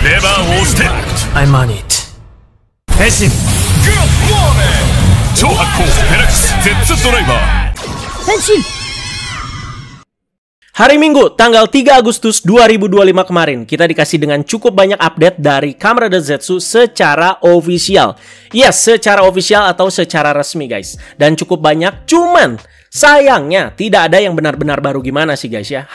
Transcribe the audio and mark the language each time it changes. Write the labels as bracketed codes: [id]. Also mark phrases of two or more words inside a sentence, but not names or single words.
[en] I'm on it. [ja] 変身。超発光フェラクス Z ドライバー。 [id] 変身。Hari Minggu, tanggal 3 Agustus 2025 kemarin, kita dikasih dengan cukup banyak update dari Kamen Rider Zetsu secara official. Yes, secara official atau secara resmi guys. Dan cukup banyak, cuman sayangnya tidak ada yang benar-benar baru gimana sih guys ya.